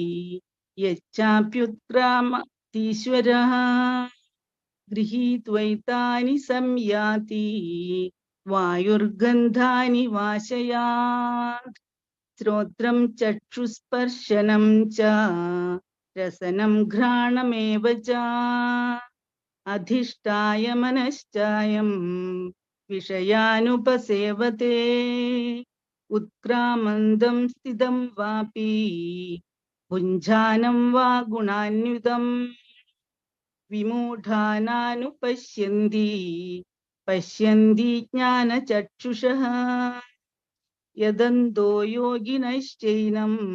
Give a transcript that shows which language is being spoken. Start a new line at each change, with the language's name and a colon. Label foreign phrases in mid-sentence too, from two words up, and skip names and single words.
Sanskrit: यच्छाप्युत्क्रामतीश्वरः गृहीत्वैतानि संयाति वायुर्गन्धानि वाशयात् श्रोत्रं चक्षुस्पर्शनं च रसनं घ्राणमेव च अधिष्ठाय मनश्चायं विषयानुपसेवते उत्क्रामन्दं स्थितं वापि भुञ्जानं वा गुणान्वितं विमूढानानुपश्यन्ति पश्यन्ति ज्ञानचक्षुषः यदन्तो योगिनश्चैनं